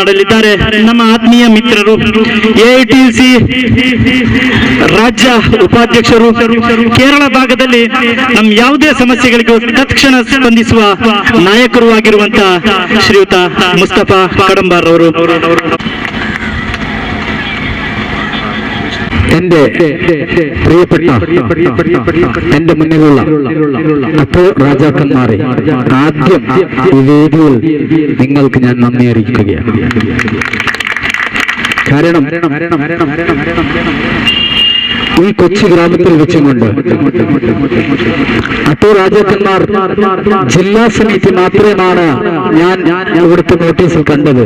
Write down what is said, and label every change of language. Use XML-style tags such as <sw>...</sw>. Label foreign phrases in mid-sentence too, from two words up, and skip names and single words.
<kn>ಮಾತನಾಡಲಿದ್ದಾರೆ ನಮ್ಮ ಆತ್ಮೀಯ ಮಿತ್ರರು ಎಐಟಿಸಿ ರಾಜ್ಯ ಉಪಾಧ್ಯಕ್ಷರು, ಕೇರಳ ಭಾಗದಲ್ಲಿ ನಮ್ಮ ಯಾವುದೇ ಸಮಸ್ಯೆಗಳಿಗೂ ತಕ್ಷಣ ಸ್ಪಂದಿಸುವ ನಾಯಕರು ಆಗಿರುವಂತಹ ಶ್ರೀಯುತ ಮುಸ್ತಫಾ ಕಡಂಬಾರ್ ಅವರು.</kn> <ml>എന്റെ പ്രിയപ്പെട്ട എന്റെ മുന്നിലുള്ള അപ്പോ രാജാക്കന്മാരെ, ആദ്യം ഈ വേദിയിൽ നിങ്ങൾക്ക് ഞാൻ നന്ദി അറിയിക്കുകയാണ്. കാരണം ഈ കൊച്ചി ഗ്രാമത്തിൽ വെച്ചുകൊണ്ട് അട്ടോ രാജാക്കന്മാർ ജില്ലാ സമിതി മാത്രമാണ് ഞാൻ ഇവിടുത്തെ നോട്ടീസിൽ കണ്ടത്.</ml>